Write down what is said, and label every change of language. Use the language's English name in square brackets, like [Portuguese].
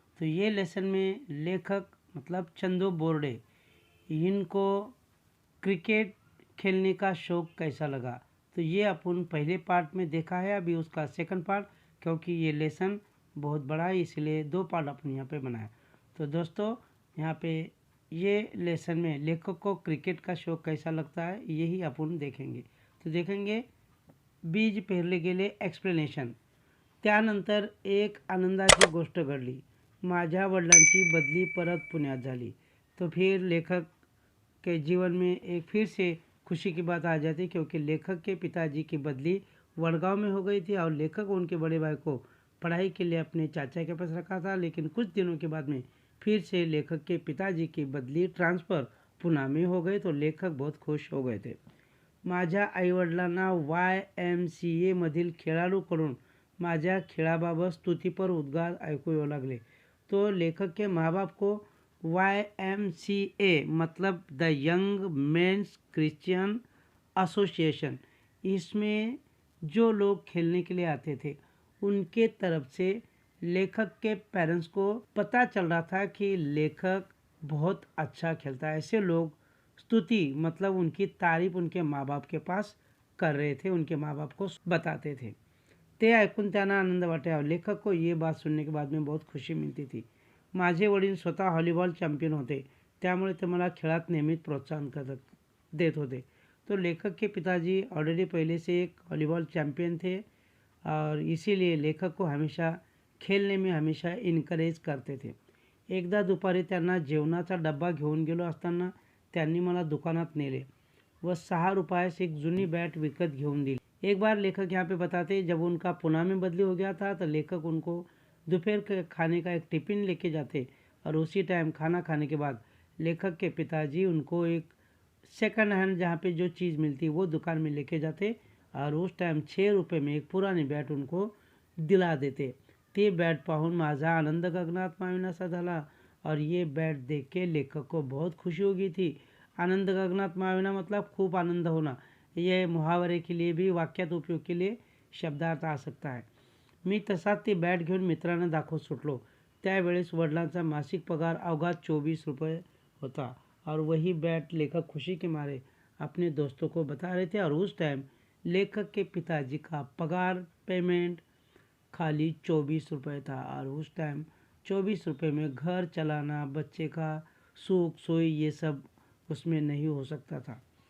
[Hindi] तो ये लेसन में लेखक मतलब चंदू बोर्डे, इनको क्रिकेट खेलने का शौक़ कैसा लगा तो ये अपन पहले पार्ट में देखा है। अभी उसका सेकंड पार्ट, क्योंकि ये लेसन बहुत बड़ा है इसलिए दो पार्ट अपन यहाँ पे बनाया। तो दोस्तों यहाँ पे ये लेसन में लेखक को क्रिकेट का शौक कैसा लगता है यही अपन देखेंगे। तो देखेंगे बीज पेरले गेले एक्सप्लेनेशन। [Marathi] त्यानंतर एक आनंदाची गोष्ट घडली, माझ्या वडिलांची बदली परत पुण्यात झाली। [Hindi] तो फिर लेखक के जीवन में एक फिर से खुशी की बात आ जाती, क्योंकि लेखक के पिताजी की बदली वडगांव में हो गई थी और लेखक उनके बड़े भाई को पढ़ाई के लिए अपने चाचा के पास रखा था। लेकिन कुछ दिनों के बाद में फिर से लेखक के पिताजी की बदली ट्रांसफ़र पुणे में हो गई, तो लेखक बहुत खुश हो गए थे। [Marathi] माझ्या आईवडिलांना YMCA मधील खेळाडूकडून माझ्या खेळाबाबत स्तुतीपर उद्गार ऐकू येऊ लागले। [Hindi] तो लेखक के माँ बाप को YMCA मतलब the young mains Christian association, इसमें जो लोग खेलने के लिए आते थे उनके तरफ से लेखक के पेरेंट्स को पता चल रहा था कि लेखक बहुत अच्छा खेलता है। ऐसे लोग स्तुति मतलब उनकी तारीफ उनके माँ बाप के पास कर रहे थे, उनके माँ बाप को बताते थे। [Marathi] ते ऐकून त्यांना आनंद वाटे। [Hindi] लेखक को ये बात सुनने के बाद में बहुत खुशी मिलती थी। [Marathi] माझे वडील स्वतः व्हॉलीबॉल चॅम्पियन होते, त्यामुळे ते मला खेळात नेहमीच प्रोत्साहन देत होते। [Hindi] तो लेखक के पिताजी ऑलरेडी पहले से एक वॉलीबॉल चैम्पियन थे और इसीलिए लेखक को हमेशा खेलने में हमेशा इनकरेज करते थे। [Marathi] एकदा दुपारी त्यांना जेवणाचा डब्बा घेऊन गेलो असताना त्यांनी मला दुकानात नेले व 6 रुपयास एक जुनी बैट विकत घेऊन दिली। [Hindi] एक बार लेखक यहाँ पे बताते, जब उनका पुणे में बदली हो गया था तो लेखक उनको दोपहर के खाने का एक टिफ़िन लेके जाते और उसी टाइम खाना खाने के बाद लेखक के पिताजी उनको एक सेकंड हैंड जहाँ पे जो चीज़ मिलती वो दुकान में लेके जाते और उस टाइम 6 रुपये में एक पुरानी बैट उनको दिला देते। [Marathi] ते बैट पाहून माझा आनंद गगनात मावेनासा झाला [Hindi] और ये बैट देख के लेखक को बहुत खुशी हो गई थी। [Marathi] आनंद गगनात मावेना [Hindi] मतलब खूब आनंद होना। यह मुहावरे के लिए भी वाक्यात उपयोग के लिए शब्दार्थ आ सकता है। [Marathi] मी तसाच ती बॅट घेऊन मित्रांना दाखवत सुटलो। त्यावेळेस वडिलांचा मासिक पगार अवघा 24 रुपये होता [Hindi] और वही बैट लेखक खुशी के मारे अपने दोस्तों को बता रहे थे। और उस टाइम लेखक के पिताजी का पगार पेमेंट खाली 24 रुपये था और उस टाइम 24 रुपये में घर चलाना, बच्चे का सुख सोई ये सब उसमें नहीं हो सकता था।